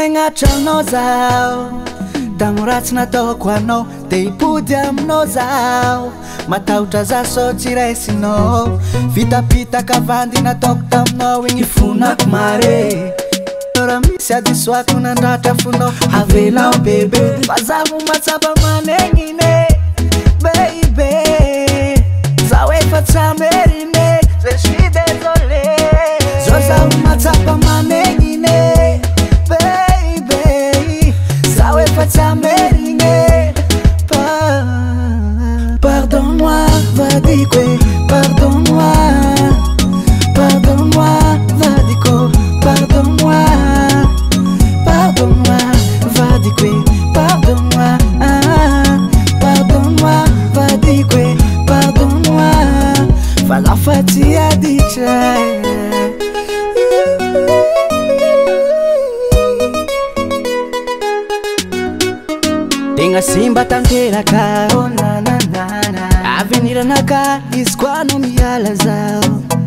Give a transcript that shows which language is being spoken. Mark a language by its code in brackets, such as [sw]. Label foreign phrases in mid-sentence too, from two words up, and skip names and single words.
[mg] Tranao zao damo ratsy nataoko anao de hipody aminao zao matahotra za sao tsy raisinao vitapitaka vandy nataoko taminao igny fonako mare raha misy adisoako nandratra fonao avelao bebe fa zaho matsapa manegnine baby zaho efa tsy amerine [fr] je suis désolé [mg] zao zaho matsapa manegnine baby zaho efa tsy amerine pardonne-moi vadiko [fr] pardonne-moi pardonne-moi [mg] vadiko [fr] pardonne-moi pardonne-moi [mg] vadiko [fr] pardonne-moi pardonne-moi [mg] vadiko pardonne-moi falafaty aditra tegna simba tanteraka oh nananana aveniranaka izy koa no miala zao